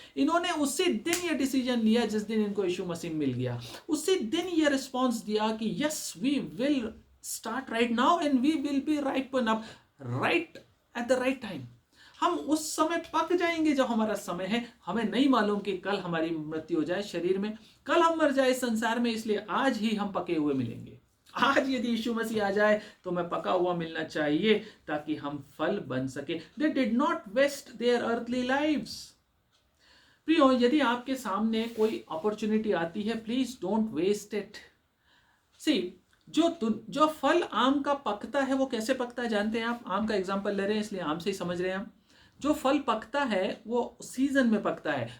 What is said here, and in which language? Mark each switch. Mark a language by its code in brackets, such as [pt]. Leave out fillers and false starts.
[hi] इन्होंने उसी दिन ये डिसीजन लिया जिस दिन इनको यीशु मसीह मिल गया, उसी दिन ये रिस्पॉन्स दिया कि [en] Yes we will start right now and we will be ripen up right at the right time. [hi] हम उस समय पक जाएंगे जब हमारा समय है। हमें नहीं मालूम कि कल हमारी मृत्यु हो जाए शरीर में, कल हम मर जाए संसार में, इसलिए आज ही हम पके हुए मिलेंगे। आज यदि यीशु मसीह आ जाए तो मैं पका हुआ मिलना चाहिए ताकि हम फल बन सके। [en] They did not waste their earthly lives। [hi] प्रियो, यदि आपके सामने कोई अपॉर्चुनिटी आती है, [en] Please don't waste it. [hi] सी, जो फल आम का पकता है वो कैसे पकता है जानते हैं आप? आम का एग्जांपल ले रहे हैं इसलिए आम से ही समझ रहे हैं हम। जो फल पकता है वो सीजन में पकता है।